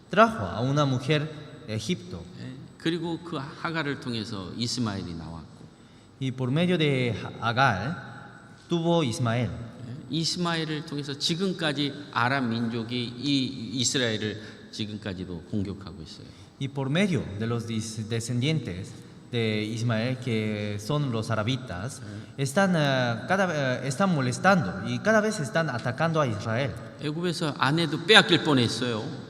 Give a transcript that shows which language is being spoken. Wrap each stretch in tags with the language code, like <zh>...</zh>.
<es>Trajo a una mujer de Egipto.</es> <ko>그리고 그 하갈을 통해서 이스마엘이 나왔고</ko> <es>Y por medio de Agar tuvo Ismael.</es> <ko>이스마엘을 통해서 지금까지 아람 민족이 이 이스라엘을 지금까지도 공격하고 있어요.</ko> <es>Y por medio de los descendientes de Ismael, que son los arabitas, están molestando y cada vez están atacando a Israel.</es> <ko>애굽에서 아내도 빼앗길 뻔했어요.</ko>